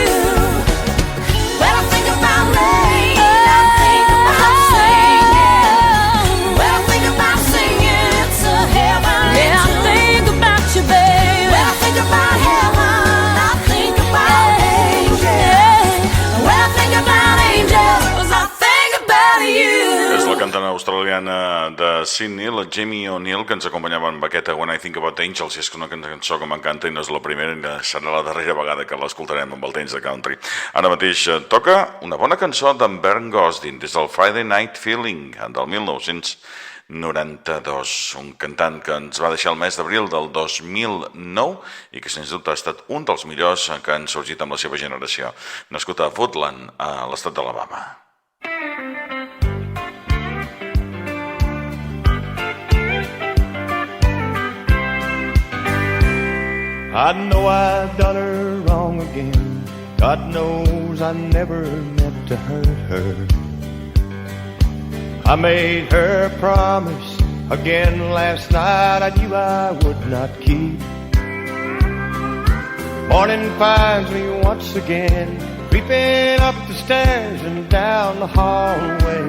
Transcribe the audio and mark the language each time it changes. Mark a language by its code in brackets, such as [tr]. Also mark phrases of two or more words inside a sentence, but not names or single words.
[en] When I think about rain, I think about singing. When I think about singing, it's a heavenly tune. I think about you, baby. When I think about heaven, I think about angels. When I think about angels, I think about you. [ca] És la cantant australiana de Sydney, la Jamie O'Neill, que ens acompanyava amb aquesta When I Think About Angels. I és una cançó que m'encanta i no és la primera ni serà la darrera vegada que l'escoltarem amb el temps de country. Ara mateix toca una bona cançó d'en Bernd Gosdin des del Friday Night Feeling del 1992, un cantant que ens va deixar el mes d'abril del 2009 i que sens dubte ha estat un dels millors que han sorgit amb la seva generació, nascut a Woodland, a l'estat d'Alabama. [en] I know I've done her wrong again. God knows I never meant to hurt her. I made her a promise again last night I knew I would not keep. Morning finds me once again creeping up the stairs and down the hallway.